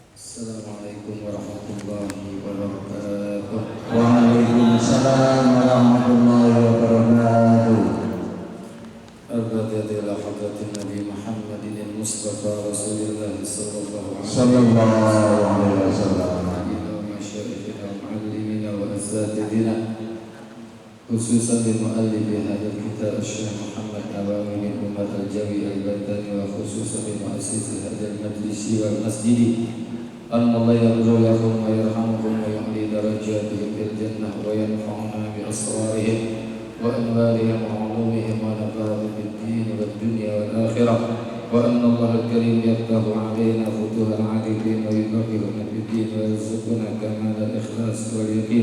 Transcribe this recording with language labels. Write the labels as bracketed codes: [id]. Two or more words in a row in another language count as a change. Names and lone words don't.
[ar] السلام عليكم ورحمة الله وبركاته. وعليكم السلام ورحمة الله وبركاته. الفاتحة إلى حضرة النبي محمد المصطفى رسول الله صلى الله عليه وسلم. إلى مشايخنا ومعلمينا وأساتذتنا، خصوصا لمؤلف هذا الكتاب الشيخ محمد نووي بن عمر الجاوي البنتني، وخصوصا لمؤسس هذا المجلس والمسجد. الله يرزقهم ويرحمهم ويعلي درجاتهم في الجنة وينفعنا بأسرارهم وأنوارهم وعلومهم ونفعهم في الدين والدنيا والآخرة، وأن الله الكريم يفتح علينا فتوح العارفين ويفقهنا في الدين ويرزقنا كمال الإخلاص واليقين.